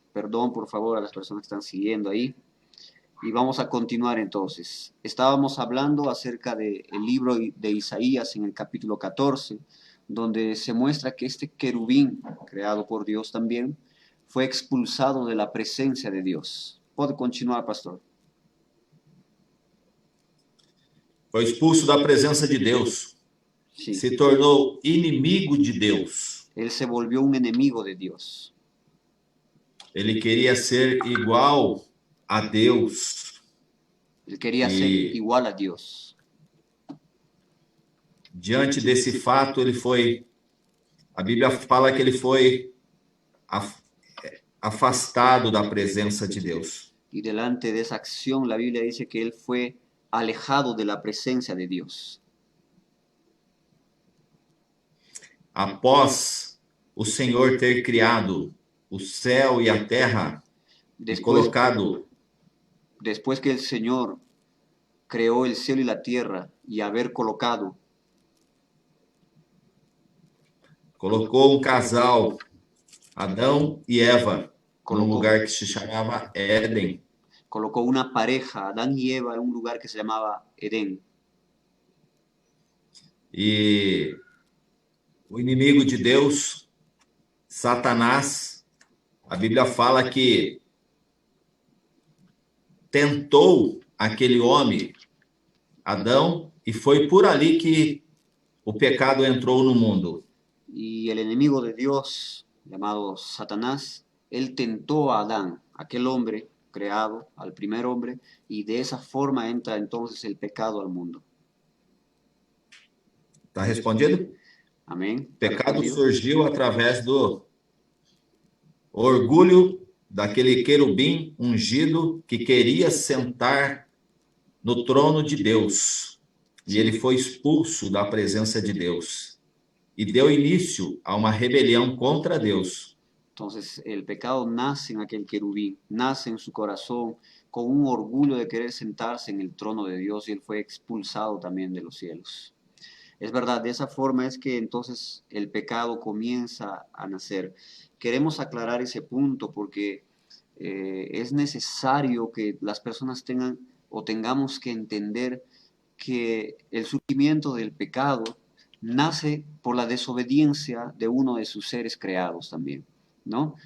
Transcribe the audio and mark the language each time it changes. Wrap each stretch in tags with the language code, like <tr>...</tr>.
<es>Perdón, por favor, a las personas que están siguiendo ahí. Y vamos a continuar entonces. Estábamos hablando acerca del libro de Isaías en el capítulo 14, donde se muestra que este querubín, creado por Dios también, fue expulsado de la presencia de Dios. Puede continuar, pastor.</es> <pt>Foi expulso da presença de Deus.</pt> <es>Sí.</es> <pt>Se tornou inimigo de Deus.</pt> <es>Él se volvió un enemigo de Dios.</es> <pt>Ele queria ser igual a Deus.</pt> <es>Él quería ser igual a Dios.</es> <pt>Diante desse fato, ele foi... A Bíblia fala que ele foi afastado da presença de Deus.</pt> <es>Y delante de esa acción, la Biblia dice que él fue alejado de la presencia de Dios.</es> <pt>Após o Senhor ter criado o céu e a terra, e colocado...</pt> <es>Después que el Señor creó el cielo y la tierra y haber</es> <pt>colocou um casal, Adão e Eva, num lugar que se chamava Éden.</pt> <es>Colocó una pareja, Adán y Eva, en un lugar que se llamaba Edén.</es> <pt>E o inimigo de Deus, Satanás, a Bíblia fala que tentou aquele homem, Adão, e foi por ali que o pecado entrou no mundo.</pt> <es>Y el enemigo de Dios, llamado Satanás, él tentó a Adán, aquel hombre creado, al primer hombre, y de esa forma entra entonces el pecado al mundo.</es> <pt>Está respondido?</pt> <es>Amén.</es> <pt>O pecado surgiu através do orgulho daquele querubim ungido que queria sentar no trono de Deus. E ele foi expulso da presença de Deus. E deu início a uma rebelião contra Deus.</pt> <es>Entonces el pecado nace en aquel querubín, nace en su corazón con un orgullo de querer sentarse en el trono de Dios y él fue expulsado también de los cielos. Es verdad, de esa forma es que entonces el pecado comienza a nacer. Queremos aclarar ese punto porque es necesario que las personas tengan o tengamos que entender que el surgimiento del pecado nace por la desobediencia de uno de sus seres creados también, ¿no?</es>